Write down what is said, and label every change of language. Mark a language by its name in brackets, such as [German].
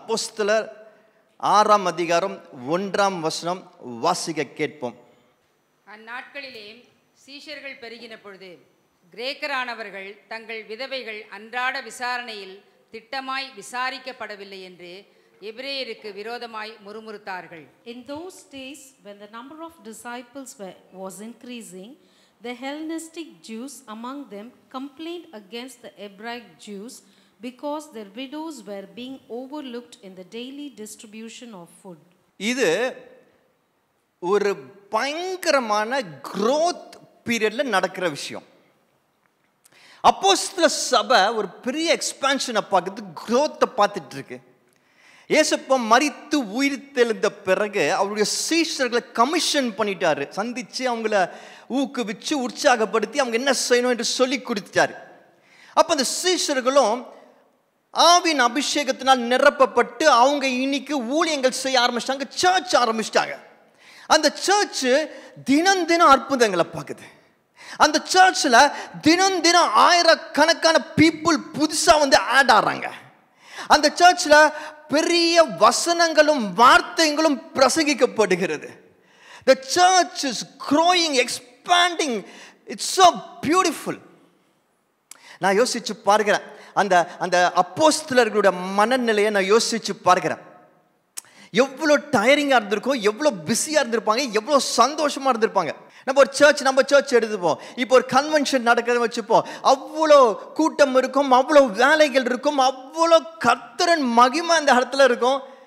[Tamil] அப்போஸ்தலர் 6ஆம் அதிகாரம் 1ஆம் வசனம் வாசிக்க கேட்போம். அந்நாட்களிலே சீஷர்கள் பெருகின பொழுது கிரேக்கரானவர்கள் தங்கள் விதவைகள் அன்றாட விசாரணையில் திட்டமாய் விசாரிக்கப்படவில்லை என்று எபிரேயருக்கு விரோதமாய் முறுமுறுத்தார்கள். [English] In those days, when the number of disciples was increasing, the Hellenistic Jews among them complained against the Hebraic Jews because their widows were being overlooked in the daily distribution of food. [Tamil] இது ஒரு பயங்கரமான growth periodல நடக்கிற விஷயம். அப்போஸ்தல சபை ஒரு பெரிய எக்ஸ்பான்ஷனை பார்க்குது, growth பார்த்துட்டு இருக்கு. இயேசுப்பா மரித்து உயிர்த்தெழுந்த பிறகு அவருடைய சீஷர்களை கமிஷன் பண்ணிட்டாரு, சந்திச்சு அவங்கள ஊக்குவிச்சு உற்சாகப்படுத்தி அவங்க என்ன செய்யணும் என்று சொல்லி கொடுத்துட்டாரு. அப்போ அந்த சீஷர்களும் ஆவின் அபிஷேகத்தினால் நிரப்பப்பட்டு அவங்க இன்னைக்கு ஊழியங்கள் செய்ய ஆரம்பிச்சிட்டாங்க, சர்ச் ஆரம்பிச்சிட்டாங்க. அந்த சர்ச் தினம் தினம் அற்புதங்களை பார்க்குது. அந்த சர்ச்சில் தினம் தினம் ஆயிரக்கணக்கான பீப்புள் புதுசாக வந்து ஆட் ஆகிறாங்க. அந்த சர்ச்சில் பெரிய வசனங்களும் வார்த்தைகளும் பிரசங்கிக்கப்படுகிறது. [English] The church is growing, expanding. It's so beautiful. [Tamil] நான் யோசிச்சு பார்க்கிறேன், அந்த அந்த அப்போஸ்தலர்களுடைய மனநிலையை நான் யோசிச்சு பார்க்கிறேன். எவ்வளோ டயரிங்காக இருந்திருக்கும், எவ்வளோ பிஸியாக இருந்திருப்பாங்க, எவ்வளோ சந்தோஷமாக இருந்திருப்பாங்க. நம்ம சர்ச் எடுத்துப்போம். இப்போ ஒரு கன்வென்ஷன் நடக்கிறத வச்சுப்போம், அவ்வளோ கூட்டம் இருக்கும், அவ்வளோ வேலைகள் இருக்கும், அவ்வளோ கர்த்தரின் மகிமை அந்த இடத்துல இருக்கும்.